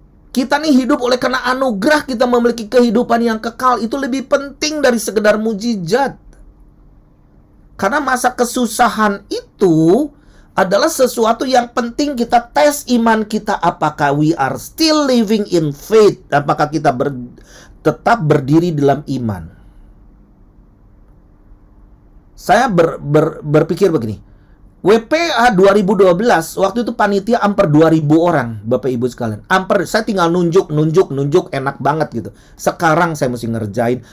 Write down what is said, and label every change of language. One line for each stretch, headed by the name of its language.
Indonesian: Kita nih hidup oleh karena anugerah, kita memiliki kehidupan yang kekal. Itu lebih penting dari sekedar mujizat. Karena masa kesusahan itu adalah sesuatu yang penting kita tes iman kita. Apakah
English: we are still living in faith?
Indonesian: Apakah kita tetap berdiri dalam iman? Saya berpikir begini. WPA 2012, waktu itu panitia hampir 2000 orang, Bapak Ibu sekalian. Hampir, saya tinggal nunjuk, enak banget gitu. Sekarang saya mesti ngerjain.